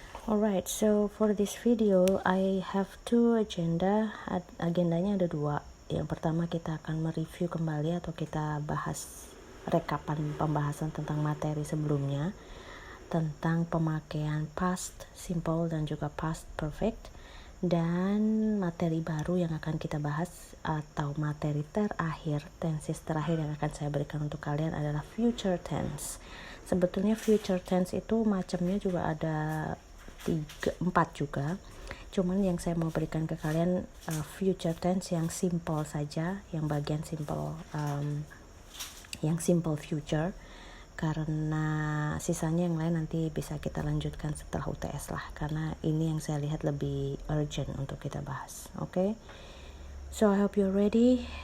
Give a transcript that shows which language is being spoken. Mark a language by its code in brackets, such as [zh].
[en] Alright, so for this video I have two agenda. [id] Agendanya ada dua. Yang pertama kita akan mereview kembali atau kita bahas rekapan pembahasan tentang materi sebelumnya, tentang pemakaian past simple dan juga past perfect. Dan materi baru yang akan kita bahas atau materi terakhir, tenses terakhir yang akan saya berikan untuk kalian adalah future tense. Sebetulnya future tense itu macamnya juga ada 4 juga. Cuman yang saya mau berikan ke kalian future tense yang simple saja, yang bagian simple, yang simple future. Karena sisanya yang lain nanti bisa kita lanjutkan setelah UTS lah, karena ini yang saya lihat lebih urgent untuk kita bahas. [en] Okay, so I hope you're ready.